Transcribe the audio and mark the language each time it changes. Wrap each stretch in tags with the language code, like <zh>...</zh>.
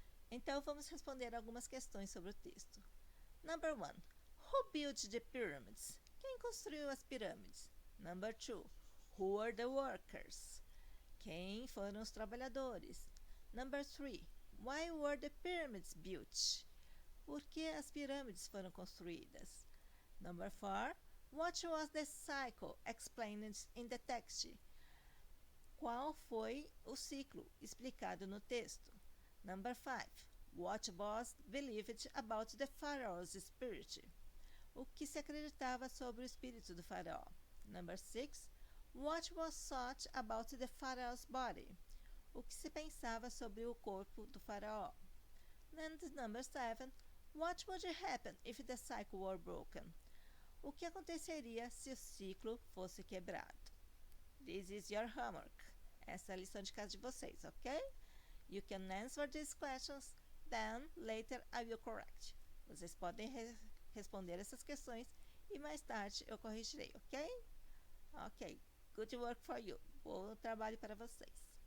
<pt>Então vamos responder algumas questões sobre o texto.</pt> <en>Number 1. Who built the pyramids?</en> <pt>Quem construiu as pirâmides?</pt> <en>Number 2. Who were the workers?</en> <pt>Quem foram os trabalhadores?</pt> <en>Number 3. Why were the pyramids built?</en> <pt>Por que as pirâmides foram construídas?</pt> <en>Number 4. What was the cycle explained in the text?</en> <pt>Qual foi o ciclo explicado no texto?</pt> <en>Number 5. What was believed about the pharaoh's spirit?</en> <pt>O que se acreditava sobre o espírito do faraó?</pt> <en>Number 6. What was thought about the pharaoh's body?</en> <pt>O que se pensava sobre o corpo do faraó?</pt> <en>And number 7. What would happen if the cycle were broken?</en> <pt>O que aconteceria se o ciclo fosse quebrado?</pt> <en>This is your homework.</en> <pt>Essa é a lição de casa de vocês, ok?</pt> <en>You can answer these questions, then later I will correct.</en> <pt>Vocês podem responder essas questões e mais tarde eu corrigirei, ok?</pt> <en>Ok, good work for you.</en> <pt>Bom trabalho para vocês.</pt>